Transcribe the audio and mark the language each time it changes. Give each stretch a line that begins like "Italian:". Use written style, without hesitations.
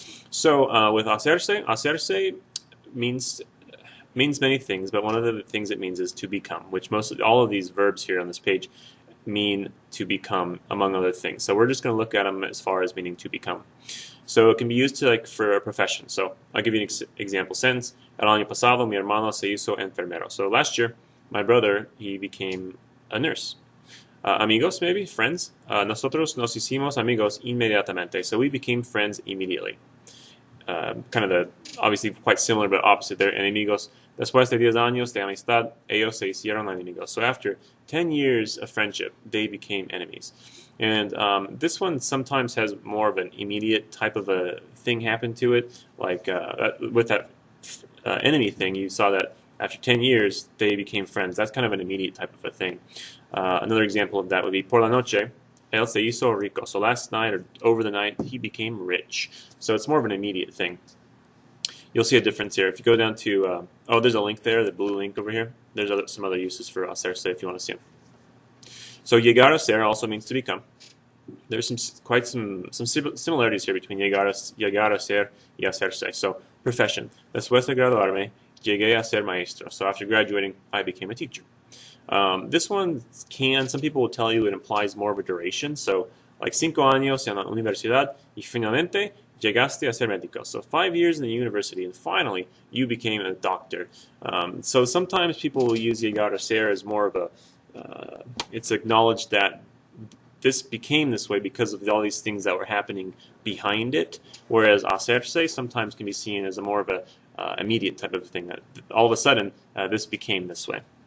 English: So with hacerse means many things, but one of the things it means is to become, which all of these verbs here on this page mean to become, among other things. So we're just going to look at them as far as meaning to become. So it can be used to for a profession. So I'll give you an example sentence.
Spanish: El año pasado mi hermano se hizo enfermero.
English: So last year, my brother, he became a nurse.
Spanish: Amigos,
English: maybe friends.
Spanish: Nosotros nos hicimos amigos inmediatamente.
English: So we became friends immediately. Obviously quite similar but opposite there.
Spanish: Enemigos. Después de 10 años de amistad, ellos se hicieron enemigos.
English: So after 10 years of friendship, they became enemies. And this one sometimes has more of an immediate type of a thing happen to it. Like with that enemy thing, you saw that after 10 years, they became friends. That's kind of an immediate type of a thing. Another example of that would be
Spanish: por la noche, él se hizo rico.
English: So last night or over the night, he became rich. So it's more of an immediate thing. You'll see a difference here. If you go down to, there's a link there, the blue link over here. There's some other uses for hacerse if you want to see them. So llegar a ser also means to become. There's some similarities here between llegar a ser y hacerse. So profession.
Spanish: Después de graduarme, llegué a ser maestro.
English: So after graduating, I became a teacher. This one some people will tell you it implies more of a duration. So like
Spanish: 5 años en la universidad y finalmente llegaste a ser médico.
English: So 5 years in the university and finally you became a doctor. So sometimes people will use llegar a ser as more of a, it's acknowledged that this became this way because of all these things that were happening behind it, whereas hacerse sometimes can be seen as a more of a immediate type of thing, that all of a sudden this became this way.